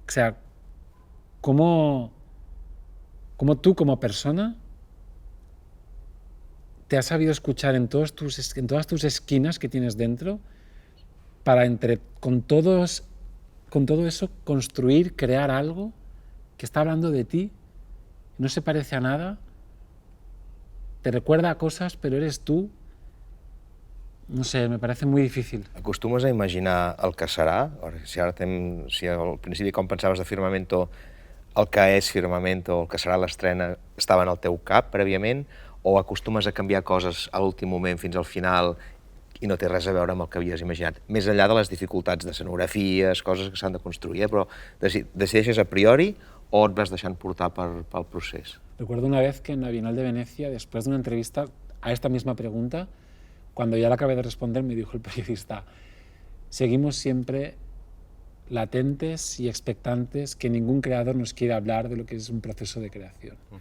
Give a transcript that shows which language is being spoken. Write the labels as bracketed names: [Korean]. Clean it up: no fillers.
[Spanish] O sea, cómo tú como persona te has sabido escuchar en todas tus esquinas que tienes dentro para con todo eso construir, crear algo que está hablando de ti, no se parece a nada, te recuerda a cosas, pero eres tú. No sé, me parece muy difícil. [Catalan] Acostumes a imaginar el que serà? Si al principi, com pensaves de Firmamento, el que és Firmamento, el que serà l'estrena, estava en el teu cap prèviament, o acostumes a canviar coses a l'últim moment fins al final i no té res a veure amb el que havies imaginat? Més enllà de les dificultats d'escenografies, coses que s'han de construir, però decideixes a priori o et vas deixant portar pel procés? [Spanish] Recuerdo una vez que en la Bienal de Venecia, después de una entrevista a esta misma pregunta, cuando ya la acabé de responder, me dijo el periodista: seguimos siempre latentes y expectantes que ningún creador nos quiere hablar de lo que es un proceso de creación.